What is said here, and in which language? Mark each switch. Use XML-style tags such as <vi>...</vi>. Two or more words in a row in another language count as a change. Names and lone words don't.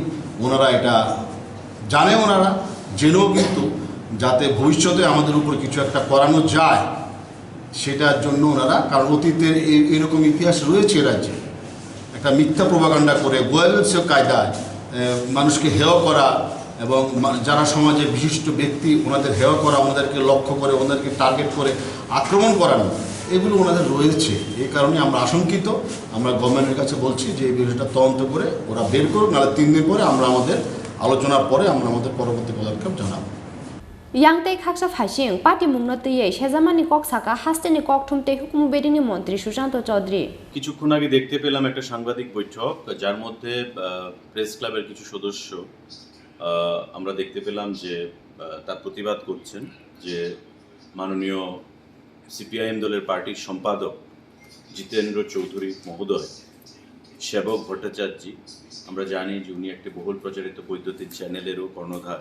<bn>ওনারা এটা জানে, ওনারা জেনেও কিন্তু যাতে ভবিষ্যতে আমাদের উপর কিছু একটা করানো যায় সেটার জন্য ওনারা, কারণ অতীতের এরকম ইতিহাস রয়েছে রাজ্যে, একটা মিথ্যা প্রোপাগান্ডা করে গোয়েলস কায়দায় মানুষকে হেয় করা, এবং যারা সমাজে বিশিষ্ট ব্যক্তি ওনাদের হেয় করা, ওনাদেরকে লক্ষ্য করে, ওনাদেরকে টার্গেট করে আক্রমণ করানো, এগুলো ওনাদের রয়েছে। এই কারণে আমরা আশঙ্কিত। আমরা গভর্নমেন্টের কাছে বলছি যে এই বিষয়টা তদন্ত করে ওরা বের করুক, নাহলে 3 দিন পরে আমরা আমাদের আলোচনার পরে আমরা আমাদের পরবর্তী পদক্ষেপ জানাবো।</bn> <trp>Yang Kaksa Fashing, Party Munoti, Shazamani Koksaka, Hastani Koktum Te Hukum Bedini Montri, Susanto Chaudhry.</trp> <bn>কিছুক্ষণ আগে দেখতে পেলাম একটা সাংবাদিক বৈঠক, যার মধ্যে প্রেস ক্লাবের কিছু সদস্য আমরা দেখতে পেলাম যে তার প্রতিবাদ করছেন যে মাননীয় সিপিআইএম দলের পার্টির সম্পাদক জিতেন্দ্র চৌধুরী মহোদয়, সেবক ভট্টাচার্যী, আমরা জানি যে উনি একটি বহুল প্রচারিত বৈদ্যুতিক চ্যানেলেরও কর্ণধার।</bn>